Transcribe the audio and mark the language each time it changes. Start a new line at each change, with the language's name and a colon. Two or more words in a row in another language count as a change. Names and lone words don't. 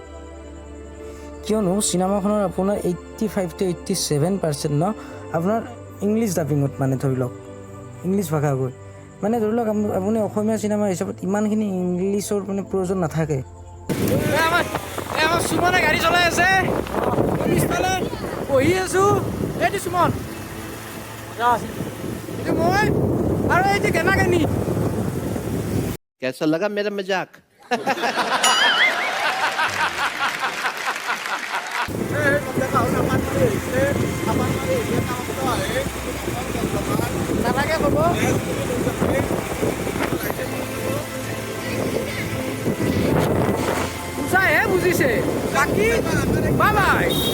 Assamese: কিয়নো চিনেমাখনৰ আপোনাৰ 85 to 87% ন আপোনাৰ ইংলিছ ডাবিঙত, মানে ধৰি লওক ইংলিছ ভাষা কৈ, মানে ধৰি লওক আপুনি অসমীয়া চিনেমা হিচাপত ইমানখিনি ইংলিছৰ মানে প্ৰয়োজন নাথাকে। আমাৰ সুমনে গাড়ী চলাই আছে, পিছফালে বহি আছো। এইটো সুমন, এইটো মই, আৰু এইটো কেনা কেনি।
Hindi: कैसा लगा मेरा मजाक?
Assamese: নালাগে ক'ব। বুজাইহে বুজিছে, বাকী
English: bye bye.